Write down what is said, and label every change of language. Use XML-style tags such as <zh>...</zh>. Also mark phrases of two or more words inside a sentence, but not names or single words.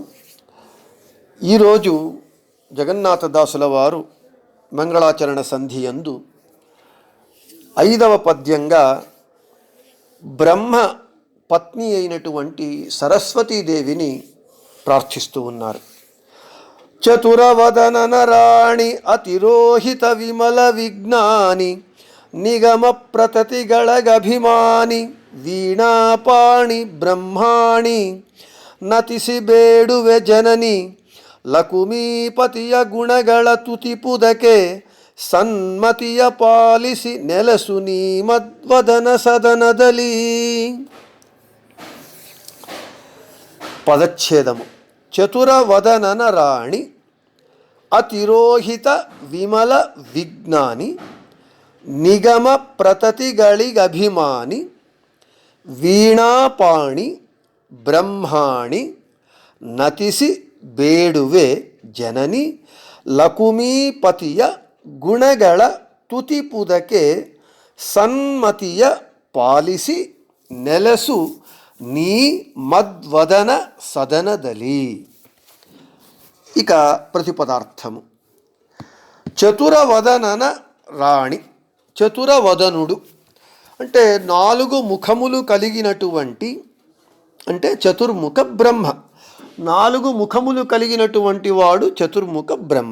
<te>ఈరోజు జగన్నాథదాసుల వారు మంగళాచరణ సంధియందు 5వ పద్యంగా బ్రహ్మ పత్ని అయినటువంటి సరస్వతీదేవిని ప్రార్థిస్తూ ఉన్నారు.</te> <kn>ಚತುರವದನ ನರಾಣಿ ಅತಿರೋಹಿತ ವಿಮಲ ವಿಜ್ಞಾನಿ ನಿಗಮ ಪ್ರತತಿಗಳಗಭಿಮಾನಿ ವೀಣಾಪಾಣಿ ಬ್ರಹ್ಮಾಣಿ ನತಿಸಿ ಬೇಡುವೆ ಜನನಿ ಲಕುಮೀಪತಿಯ ಗುಣಗಳ ತುತಿಪುದಕೆ ಸನ್ಮತಿಯ ಪಾಲಿಸಿ ನೆಲಸು ನೀ ಮದ್ವದನ ಸದನದಲ್ಲಿ.</kn> <te>పదచ్ఛేదము.</te> <kn>ಚತುರವದನನ ರಾಣಿ ಅತಿರೋಹಿತ ವಿಮಲ ವಿಜ್ಞಾನಿ ನಿಗಮ ಪ್ರತತಿಗಳಿಗಭಿಮಾನಿ ವೀಣಾಪಾಣಿ ಬ್ರಹ್ಮಾಣಿ ನತಿಸಿ ಬೇಡುವೆ ಜನನಿ ಲಕುಮೀಪತಿಯ ಗುಣಗಳ ತುತಿಪುದಕೆ ಸನ್ಮತಿಯ ಪಾಲಿಸಿ ನೆಲಸು ನೀ ಮದ್ವದನ ಸದನದಲ್ಲಿ.</kn> <te>ఇక ప్రతిపదార్థము. చతురవదనన రాణి, చతురవదనుడు అంటే 4 ముఖములు కలిగినటువంటి, అంటే చతుర్ముఖ బ్రహ్మ. 4 ముఖములు కలిగినటువంటి వాడు చతుర్ముఖ బ్రహ్మ.</te>